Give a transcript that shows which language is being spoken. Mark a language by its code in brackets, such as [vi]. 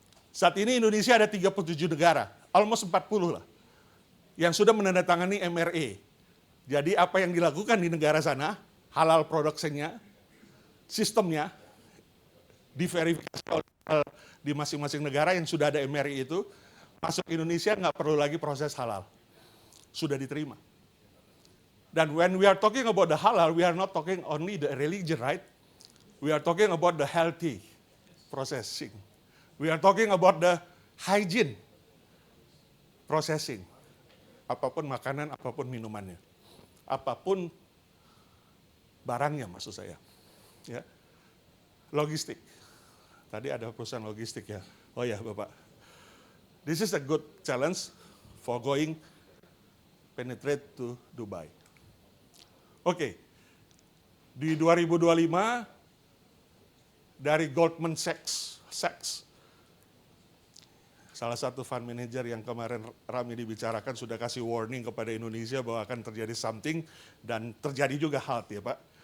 [id] Saat ini Indonesia ada 37 negara, [en] almost 40 [id] lah, yang sudah menandatangani MRA. Jadi apa yang dilakukan di negara sana, halal produksinya, sistemnya, diverifikasi di masing-masing negara yang sudah ada MRA itu, masuk Indonesia nggak perlu lagi proses halal. Sudah diterima. [en] Dan when we are talking about the halal, we are not talking only the religion, right? We are talking about the healthy processing. We are talking about the hygiene processing. [id] Apapun makanan, apapun minumannya. Apapun barangnya maksud saya. Ya. Logistik. Tadi ada perusahaan logistik ya. Oh ya Bapak. [en] This is a good challenge for going penetrate to Dubai. [id] Oke, di 2025 dari Goldman Sachs, salah satu fund manager yang kemarin ramai dibicarakan sudah kasih warning kepada Indonesia bahwa akan terjadi something dan terjadi juga halt ya Pak.